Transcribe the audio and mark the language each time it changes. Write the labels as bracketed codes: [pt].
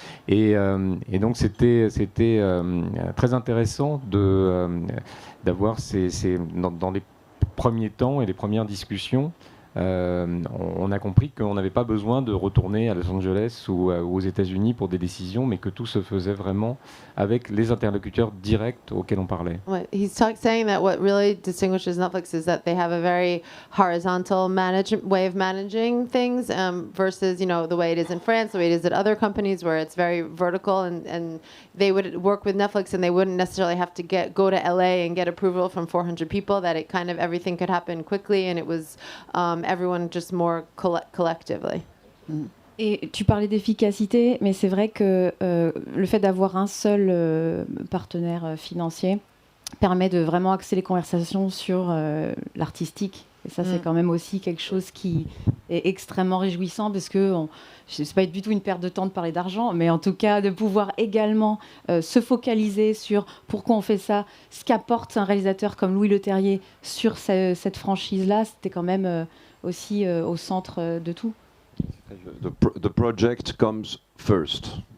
[fr] Et donc c'était très intéressant d'avoir dans les premiers temps et les premières discussions, on a compris qu'on n'avait pas besoin de retourner à Los Angeles ou aux États-Unis pour des décisions, mais que tout se faisait vraiment avec les interlocuteurs directs auxquels on parlait. [en] Ouais, he's saying that what really distinguishes Netflix is that they have a very horizontal way of managing things versus the way it is in France, the way it is at other companies where it's very vertical, and they would work with Netflix and they wouldn't necessarily have to go to LA and get approval from 400 people. That it kind of everything could happen quickly, and it was everyone just more collectively. [fr] Et tu parlais d'efficacité, mais c'est vrai que le fait d'avoir un seul partenaire financier permet de vraiment axer les conversations sur l'artistique. Et ça, c'est quand même aussi quelque chose qui est extrêmement réjouissant parce que c'est pas du tout une perte de temps de parler d'argent, mais en tout cas de pouvoir également se focaliser sur pourquoi on fait ça, ce qu'apporte un réalisateur comme Louis Leterrier sur cette franchise-là, c'était quand même aussi au centre de tout. [en] The project comes first.